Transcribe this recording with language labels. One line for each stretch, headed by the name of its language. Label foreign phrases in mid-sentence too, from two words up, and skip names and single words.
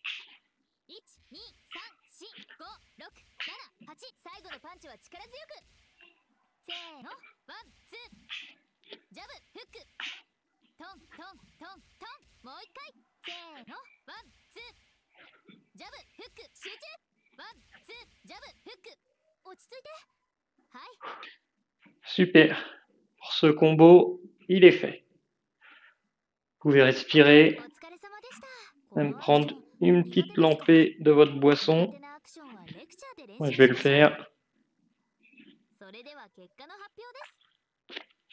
Japanese: 123456788 最後のパンチは力強くせーのワンツージャブフックトントントントンもう一回せーのワンツージャブフック集中ワンツージャブフック落ち着いてはい
French: Super. Pour ce combo, il est fait. Vous pouvez respirer,
Japanese: お疲れ様でした
French: même prendre une petite lampée de votre boisson.
Japanese: 苦手なアクションはレクチャーで練
French: Moi,
Japanese: 習
French: je vais le
Japanese: しましょう
French: faire.
Japanese: それでは結果の発表です